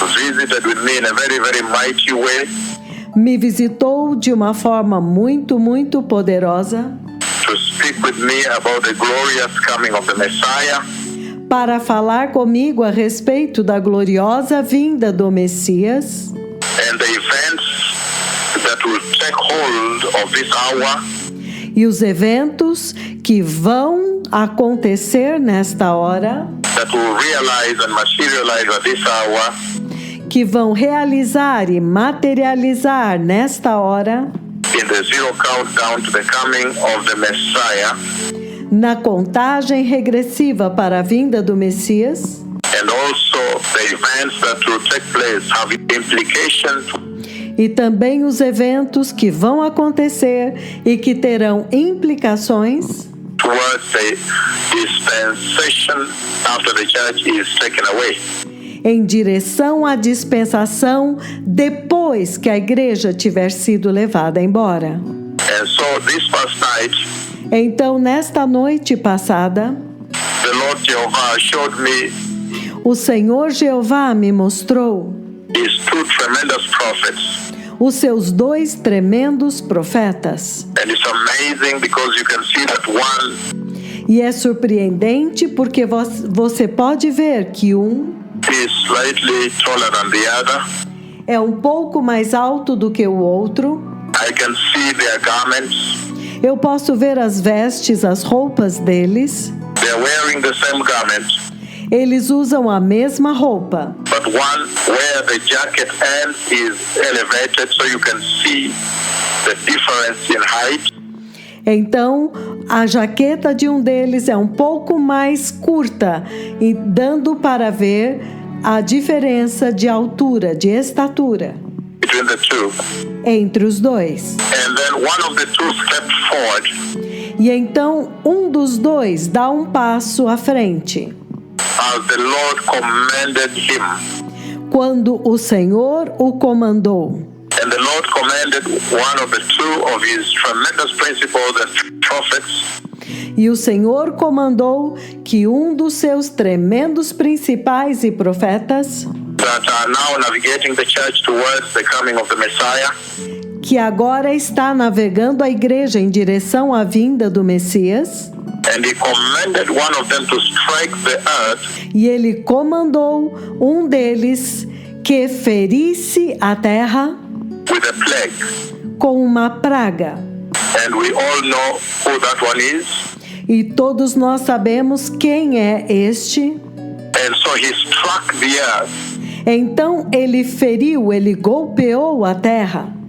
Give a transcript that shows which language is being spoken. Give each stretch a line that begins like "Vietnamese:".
English: visited with me in a very, very mighty way
Portuguese: me visitou de uma forma muito, muito poderosa
English: to speak with me about the glorious coming of the Messiah
Portuguese: para falar comigo a respeito da gloriosa vinda do Messias
English: and the events that will take hold of this hour
Portuguese: e os eventos que vão acontecer nesta hora,
English: that will realize and materialize at this hour
Portuguese: que vão realizar e materializar nesta hora,
English: in the zero countdown to the coming of the Messiah,
Portuguese: na contagem regressiva para a vinda do Messias,
English: and also the events that will take place having implications
Portuguese: e também os eventos que vão acontecer e que terão implicações
English: towards the dispensation after the church is taken away.
Portuguese: em direção à dispensação depois que a igreja tiver sido levada embora.
English: And so this past night,
Portuguese: Então, nesta noite passada,
English: the Lord Jehovah showed me
Portuguese: o Senhor Jeová me mostrou
English: his two tremendous prophets.
Portuguese: os seus dois tremendos profetas.
English: And it's amazing because you can see that one
Portuguese: E é surpreendente porque você pode ver que um
English: is slightly taller than the other.
Portuguese: é um pouco mais alto do que o outro.
English: I can see their garments.
Portuguese: Eu posso ver as vestes, as roupas deles.
English: They're wearing the same garment,
Portuguese: Eles usam a mesma roupa,
English: but one where the jacket end is elevated so you can see the difference in height.
Portuguese: então a jaqueta de um deles é um pouco mais curta, e dando para ver a diferença de altura, de estatura
English: Between the two.
Portuguese: entre os dois.
English: And then one of the two stepped forward
Portuguese: E então um dos dois dá um passo à frente,
English: as the Lord commanded him.
Portuguese: quando o Senhor o comandou.
English: And the Lord commanded one of the two of his tremendous principles and prophets
Portuguese: E o Senhor comandou que um dos seus tremendos principais e profetas,
English: that are now navigating the church towards the coming of the Messiah,
Portuguese: que agora está navegando a igreja em direção à vinda do Messias,
English: and he commanded one of them to strike the earth
Portuguese: e ele comandou um deles que ferisse a terra
English: with a plague.
Portuguese: com uma praga.
English: And we all know who that one is.
Portuguese: E todos nós sabemos quem é este.
English: And so he struck the earth
Portuguese: Então ele feriu, ele golpeou a terra